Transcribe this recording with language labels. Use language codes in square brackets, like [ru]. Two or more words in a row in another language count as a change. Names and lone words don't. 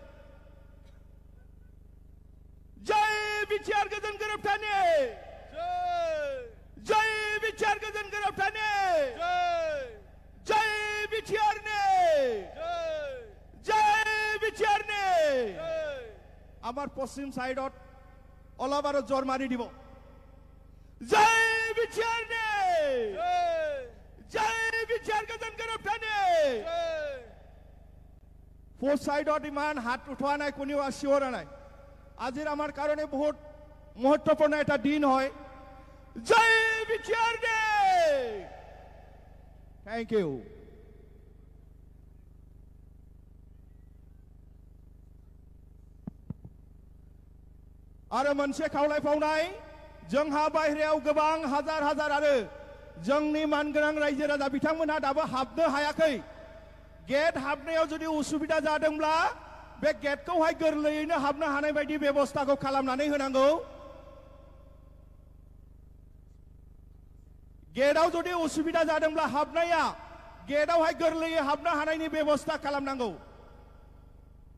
[brx] जय बिटिआर गोजोन गोरोबथानि जय बिटिआर गोजोन गोरोबथानि जय बिटिआरनि जय बिटिआरनि [as] আমার পশ্চিম সাইডত অলপ আৰু জোৰ মাৰি দিব জয় বিটিআৰনি [brx] जय बिटिआर गोजोन गोरोबथानि [as] ফোর সাইডত ইমান হাত উঠোৱা নাই কোনেও চিঞৰা নাই আজিৰ আমাৰ কাৰণে বহুত মহত্বপূৰ্ণ এটা দিন হয় জয় বিটিআৰনি [en] thank you [brx] आरो मोनसे खावलायफावनाय जोंहा बाहेरायाव गोबां हाजार हाजार आरो जोंनि मानगोनां रायजो राजा बिथांमोनहा दाबो हाबनो हायाखै गेट हाबनायाव जुदि उसुबिदा जादोंब्ला बे गेटखौहाय गोरलैयैनो हाबनो हानाय बायदि बेबस्थाखौ खालामनानै होनांगौ गेटआव जुदि उसुबिदा जादोंब्ला हाबनाया गेटआवहाय गोरलैयै हाबनो हानायनि बेबस्था खालामनांगौ